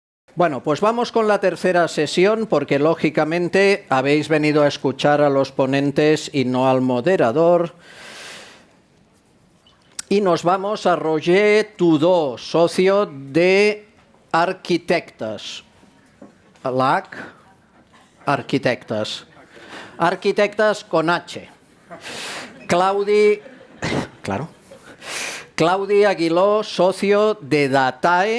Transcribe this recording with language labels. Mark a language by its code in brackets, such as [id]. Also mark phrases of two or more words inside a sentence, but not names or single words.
[es] Bueno, pues vamos con la tercera sesión porque lógicamente habéis venido a escuchar a los ponentes y no al moderador. Y nos vamos a Roger Tudó, socio de Arquitectes. LAC, Arquitectes. Arquitectes con H. Claudi Aguiló, socio de Datae.